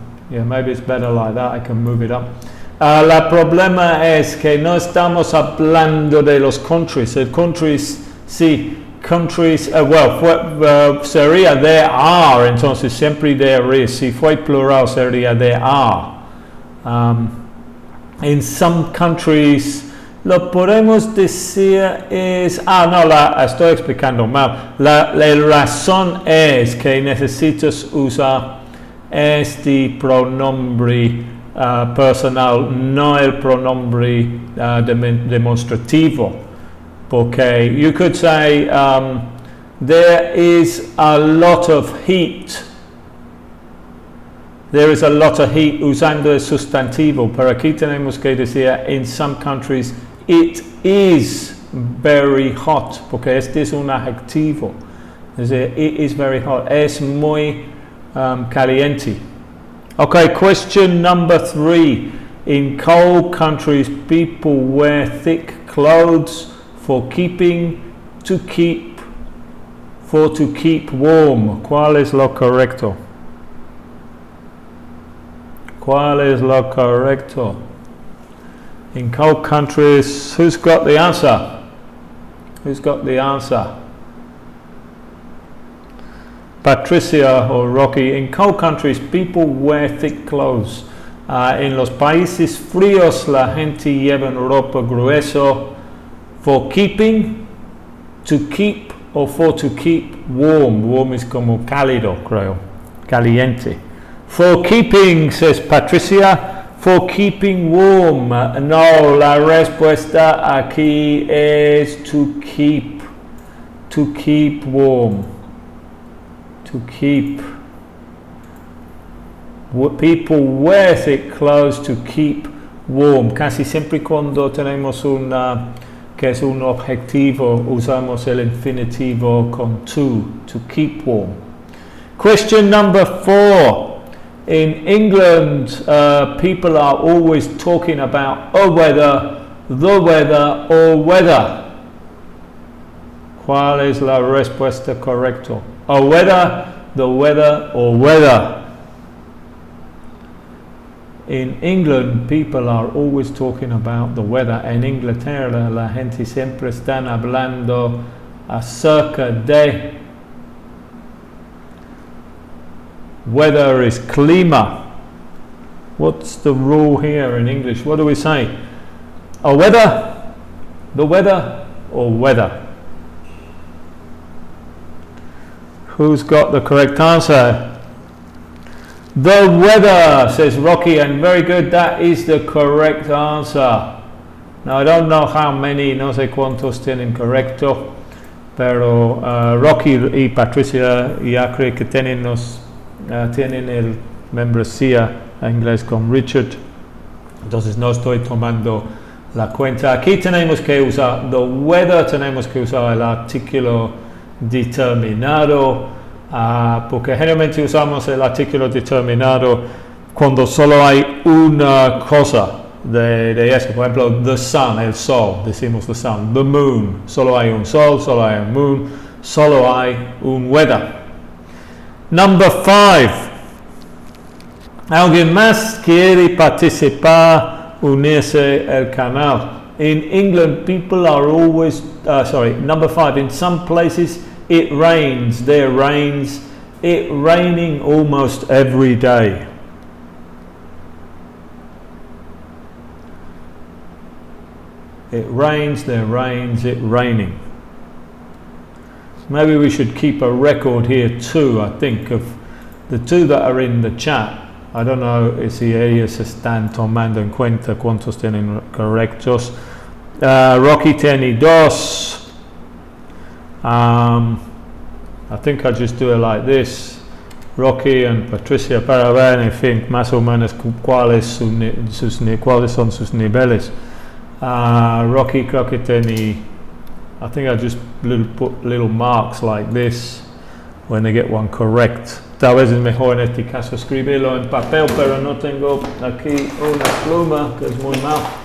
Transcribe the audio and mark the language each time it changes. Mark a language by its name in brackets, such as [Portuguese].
[English] Yeah, maybe it's better like that. I can move it up. [Spanish] El problema es que no estamos hablando de los countries. El countries, sí, countries, sería [English] there are, [Spanish] entonces siempre [English] there is. [Spanish] Si fue plural sería there are. [English] In some countries, [Spanish] lo podemos decir es, estoy explicando mal. La razón es que necesitas usar este pronombre personal, no el pronombre demonstrativo. [English] Porque you could say there is a lot of heat. There is a lot of heat [Spanish] usando el sustantivo, pero aquí tenemos que decir [English] in some countries it is very hot, [Spanish] porque este es un adjetivo. Es decir, [English] it is very hot, [Spanish] es muy caliente. [English] Okay, question number 3. In cold countries, people wear thick clothes to keep warm. [Spanish] ¿Cuál es lo correcto? ¿Cuál es lo correcto? [English] In cold countries, who's got the answer? Who's got the answer? Patricia or Rocky. In cold countries, people wear thick clothes. [Spanish] En los países fríos, la gente lleva ropa grueso. [English] For keeping, to keep, or for to keep warm. [Spanish] Warm es como cálido, creo. Caliente. [English] For keeping, says Patricia. For keeping warm. [Spanish] No, la respuesta aquí es [English] to keep. To keep warm. To keep. People wear thick clothes to keep warm. [Spanish] Casi siempre cuando tenemos que es un objetivo, usamos el infinitivo con [English] to keep warm. Question number 4. In England, people are always talking about weather, the weather, or weather. [Spanish] ¿Cuál es la respuesta correcta? [English] Weather, the weather, or weather. In England, people are always talking about the weather. [Spanish] En Inglaterra, la gente siempre están hablando acerca de. [English] Weather is clima. What's the rule here in English? What do we say? Weather, the weather, or weather? Who's got the correct answer? The weather, says Rocky, and very good, that is the correct answer. Now I don't know how many, [Spanish] no sé cuántos tienen correcto, pero Rocky y Patricia ya creo que tienen el membresía en inglés con Richard, entonces no estoy tomando la cuenta. Aquí tenemos que usar [English] the weather, [Spanish] tenemos que usar el artículo determinado. porque generalmente usamos el artículo determinado cuando solo hay una cosa de eso. Por ejemplo, [English] the sun, [Spanish] el sol, decimos the sun. [English] The moon, [Spanish] solo hay un sol, solo hay un moon, solo hay un weather. [English] Number 5. [Spanish] ¿Alguien más quiere participar, unirse al canal? [English] In England, people are always, number 5, in some places it rains, there rains, it raining almost every day. It rains, there rains, it raining. Maybe we should keep a record here too, I think, of the two that are in the chat. I don't know [Spanish] si ellos están tomando en cuenta cuántos tienen correctos. Rocky tiene 2. [English] I think I'll just do it like this. [Spanish] Rocky and Patricia, para ver, en fin, más o menos cuáles son sus niveles. Rocky creo que tiene, [English] I think I'll just put little marks like this when they get one correct. [Spanish] Tal vez es mejor en este caso escribirlo en papel, pero no tengo aquí una pluma, que es muy mal.